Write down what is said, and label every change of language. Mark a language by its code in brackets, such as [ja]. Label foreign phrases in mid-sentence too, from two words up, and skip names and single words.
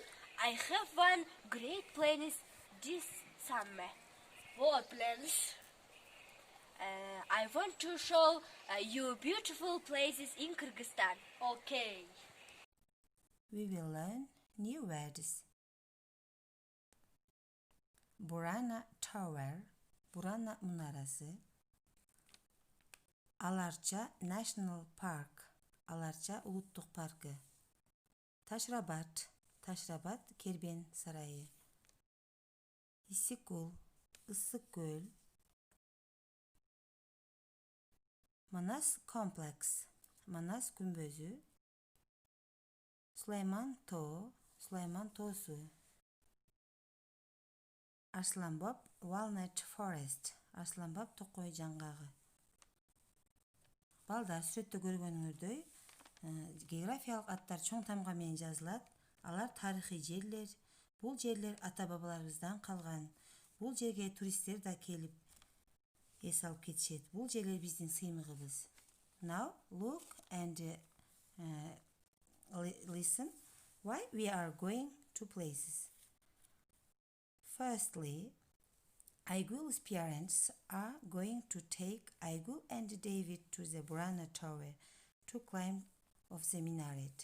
[en] I have one great plans this summer. What plans? I want to show you beautiful places in Kyrgyzstan. Okay. We will learn new words. Burana Tower, Burana Munarası. Alarcha National Park, Alarcha Uluttuk Parkı. Taşrabat, Taşrabat Kerben Sarayı. İssikul, Issıkköl. Manas Complex, Manas Gümbözü. Süleyman Too, Süleyman Tosu. Arslanbab Walnut Forest, Arslanbab Toqoy жаңғағы. [ky] Балдар сүрөттө көргөнүңөрдөй, географиялык аттар чоң тамга менен жазылат. Алар тарыхый жерлер. Бул жерлер ата-бабаларыбыздан калган. Бул жерге туристтер да келип эс алып кетишет. Бул жерлер биздин сыймыгыбыз. [en] Now look and listen why we are going to places. Firstly, Aygul's parents are going to take Aygul and David to the Burana Tower to climb of the minaret.